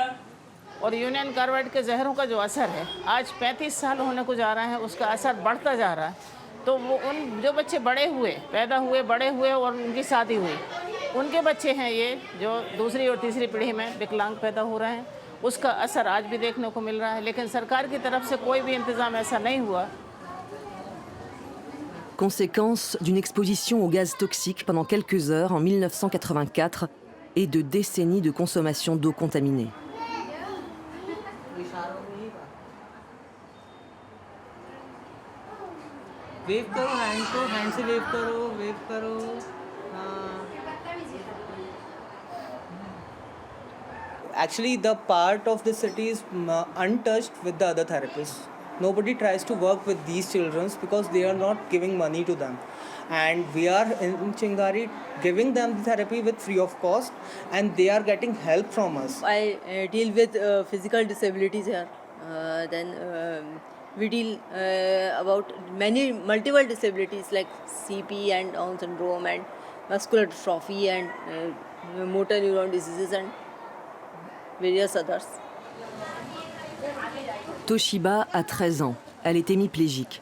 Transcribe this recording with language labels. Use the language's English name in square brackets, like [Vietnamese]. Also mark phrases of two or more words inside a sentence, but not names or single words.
[Hindi] और यूनियन कार्बाइड के जहरों का जो असर है आज 35 साल होने को जा रहा है, उसका असर बढ़ता जा रहा है। तो वो उन जो बच्चे बड़े हुए, पैदा हुए, बड़े हुए और उनकी शादी हुई, उनके बच्चे हैं ये जो दूसरी और तीसरी पीढ़ी में विकलांग पैदा हो रहे हैं, उसका असर आज भी देखने को मिल रहा है। लेकिन सरकार की तरफ से कोई भी इंतज़ाम ऐसा नहीं हुआ। [French] Conséquence d'une exposition au gaz toxique pendant quelques heures en 1984 et de décennies de consommation d'eau contaminée. [Hindi] वेव करो, हैंड से वेव करो [English] Actually, the part of the city is untouched with the other therapists. Nobody tries to work with these children because they are not giving money to them. And we are in Chingari giving them the therapy with free of cost, and they are getting help from us. I deal with physical disabilities here. Then we deal about multiple disabilities like CP and Down syndrome and muscular dystrophy and motor neuron diseases and various others. [French] Toshiba a 13 ans. Elle est hémiplégique.